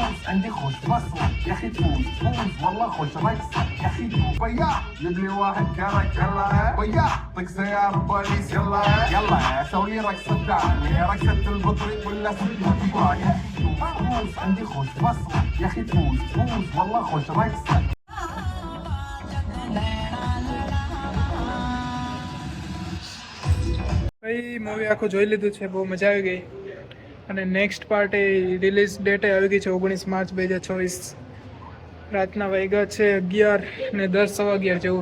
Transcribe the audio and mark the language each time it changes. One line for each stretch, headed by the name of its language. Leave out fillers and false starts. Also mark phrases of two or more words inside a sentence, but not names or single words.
Arabic: عندي خوش مصر يا اخي تفوز فوز والله خوش رقصه يا اخي تفوز بيا جيب لي واحد كرك يلا بيا طق سيارة بوليس يلا يلا سوي لي رقصة ثانية رقصة البطريق ولا سويها يا اخي تفوز عندي خوش مصر يا اخي تفوز فوز والله خوش رقصه.
Gujarati: ભાઈ મૂવી આખું જોઈ લીધું છે, બહુ મજા આવી ગઈ. અને
English: next part
Gujarati: એ
English: release date
Gujarati: આવી ગઈ છે 19 માર્ચ 2024. રાતના વાગ્યા છે 11 ને 10 સવા 11 જેવું.